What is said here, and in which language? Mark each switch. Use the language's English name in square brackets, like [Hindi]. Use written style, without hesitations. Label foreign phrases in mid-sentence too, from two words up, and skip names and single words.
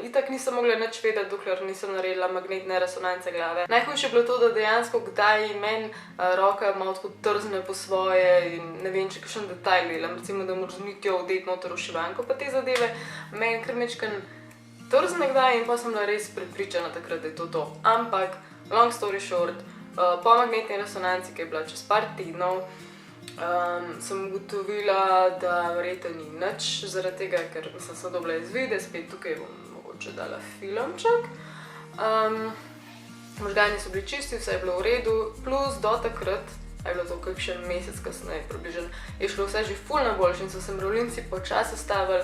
[Slovenian] Itak nisem mogla nič vedeti, dokler nisem naredila magnetne resonance glave. Najhujše je bilo to, da dejansko kdaj meni roka malo tako trzne po svoje in ne vem, če kakšen detajl delam. Recimo, da moraš z nitjo vdeti noter v šivanko pa te zadeve. Meni kar majčkeno trzne kdaj in pa sem bila res prepričana takrat, da je to to. Ampak, [English] long story short, [Slovenian] po magnetni resonanci, ki je bila čez par tednov, sem ugotovila, da verjetno ni nič zaradi tega, ker sem dobila izvide, spet tukaj bom mogoče dala filmček. Možgani so bili čisti, vse je bilo v redu, plus do takrat, je bilo to kakšen mesec kasneje približno, je šlo vse že ful na boljše in so se mravljinci počasi ustavili.